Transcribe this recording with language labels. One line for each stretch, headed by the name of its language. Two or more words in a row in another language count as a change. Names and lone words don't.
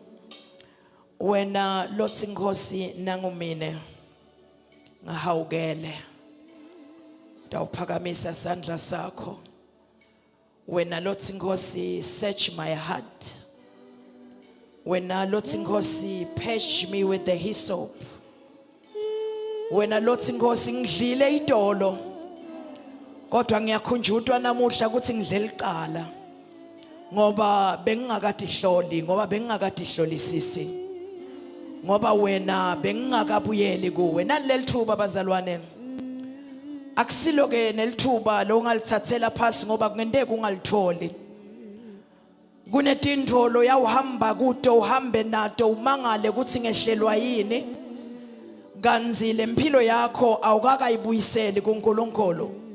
Swati: wena Lotsi Nkosi nangumine ngahawukele dawuphakamisa sandla sakho wena Lotsi Nkosi
English: search my heart
Swati: wena Lotsi Nkosi
English: purge me with the hyssop
Swati: wena Lotsi Nkosi ngidlile idolo kodwa ngiyakhunjutwa namuhla ukuthi ngidle iqala ngoba bengingakadihloli ngoba bengingakadihlolisisi ngoba wena bengingakabuyeli kuwe naleli thuba bazalwane akusilo ke nelithuba lo ngalithathela phansi ngoba kungendeka ungalitholi kunetindolo yawuhamba kuto uhambe nato umangale ukuthi ngehlelwa yini kanzile impilo yakho awukakayibuyiseli kuNkulunkulu